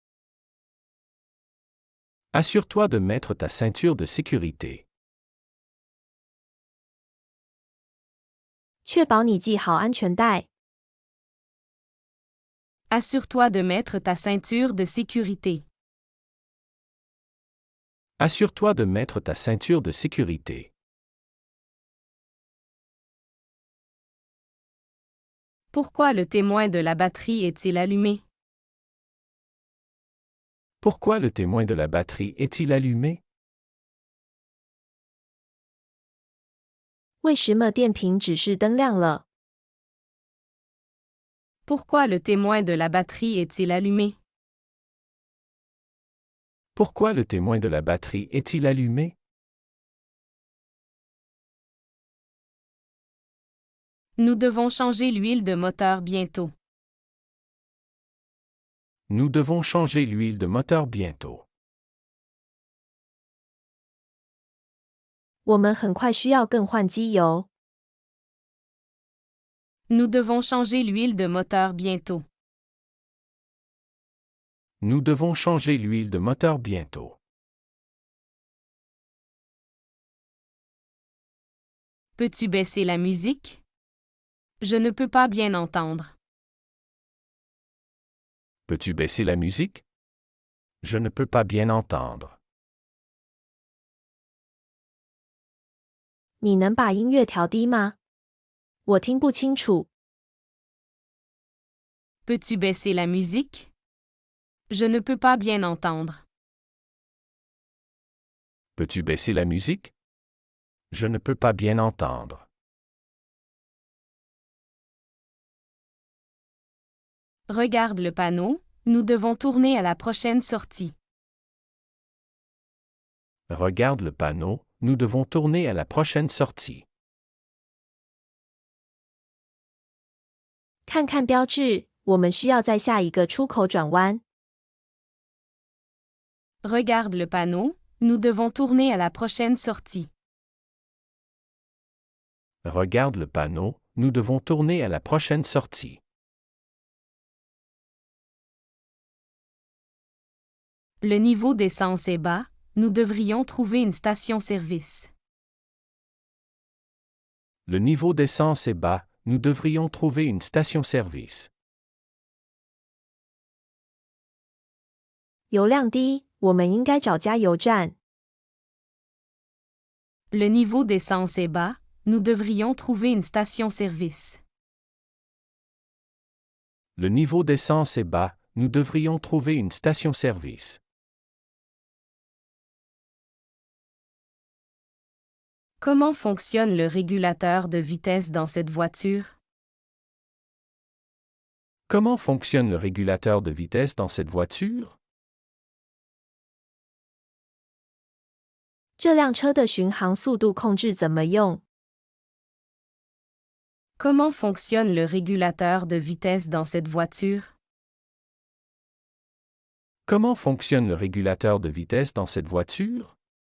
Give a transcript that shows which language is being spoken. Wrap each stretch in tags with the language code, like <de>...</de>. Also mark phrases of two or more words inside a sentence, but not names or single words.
<fr>Assure-toi de mettre ta ceinture de sécurité.</fr> <zh>确保你系好安全带。</zh> <fr>Assure-toi de mettre ta ceinture de sécurité. Assure-toi de mettre ta ceinture de sécurité. Pourquoi le témoin de la batterie est-il allumé? Pourquoi le témoin de la batterie est-il allumé?</fr> <zh>为什么电瓶指示灯亮了？</zh> <fr>Pourquoi le témoin de la batterie est-il allumé? Pourquoi le témoin de la batterie est-il allumé? Nous devons changer l'huile de moteur bientôt. Nous devons changer l'huile de moteur bientôt.</fr> <zh>我们很快需要更换机油。</zh> <fr>Nous devons changer l'huile de moteur bientôt. Nous devons changer l'huile de moteur bientôt. Peux-tu baisser la musique? Je ne peux pas bien entendre. Peux-tu baisser la musique? Je ne peux pas bien entendre.</fr> <zh>你能把音乐调低吗？我听不清楚。</zh> <fr>Peux-tu baisser la musique? Je ne peux pas bien entendre. Peux-tu baisser la musique? Je ne peux pas bien entendre. Regarde le panneau, nous devons tourner à la prochaine sortie. Regarde le panneau, nous devons tourner à la prochaine sortie.</fr> <zh>看看标志，我们需要在下一个出口转弯。</zh> <fr>Regarde le panneau, nous devons tourner à la prochaine sortie. Regarde le panneau, nous devons tourner à la prochaine sortie. Le niveau d'essence est bas, nous devrions trouver une station-service. Le niveau d'essence est bas, nous devrions trouver une station-service.</fr> <zh>油量低，我们应该找加油站。</zh> <fr>Le niveau d'essence est bas, nous devrions trouver une station-service. Le niveau d'essence est bas, nous devrions trouver une station-service. Comment fonctionne le régulateur de vitesse dans cette voiture? Comment fonctionne le régulateur de vitesse dans cette voiture?</fr> <zh>这辆车的巡航速度控制怎么用？</zh> <fr>Comment fonctionne le régulateur de vitesse dans cette voiture? Comment fonctionne le régulateur de vitesse dans cette voiture?</fr>